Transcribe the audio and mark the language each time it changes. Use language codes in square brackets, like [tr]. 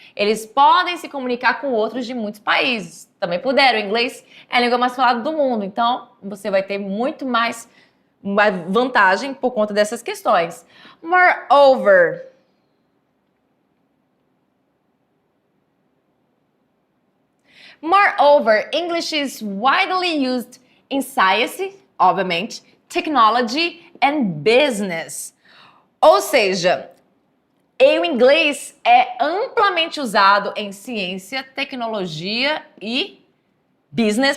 [pt] Eles podem se comunicar com outros de muitos países. Também puderam. O inglês é a língua mais falada do mundo, então você vai ter muito mais uma vantagem por conta dessas questões. [en] Moreover, English is widely used in science, obviamente, technology and business. [pt] Ou seja, o inglês é amplamente usado em ciência, tecnologia e business.